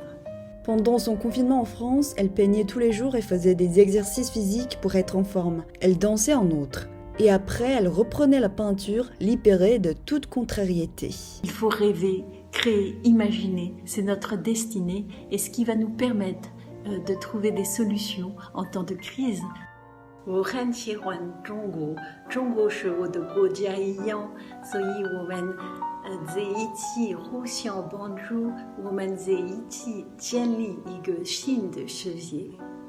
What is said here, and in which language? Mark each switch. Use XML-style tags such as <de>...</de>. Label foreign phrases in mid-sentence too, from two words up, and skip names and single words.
<fr>Pendant son confinement en France, elle peignait tous les jours et faisait des exercices physiques pour être en forme. Elle dansait en outre. Et après, elle reprenait la peinture, libérée de toute contrariété. Il faut rêver, créer, imaginer, c'est notre destinée et ce qui va nous permettre de trouver des solutions en temps de crise.</fr> <zh>我很喜欢中国，中国是我的国家一样，所以我们在一起互相帮助，我们在一起建立一个新的世界。</zh>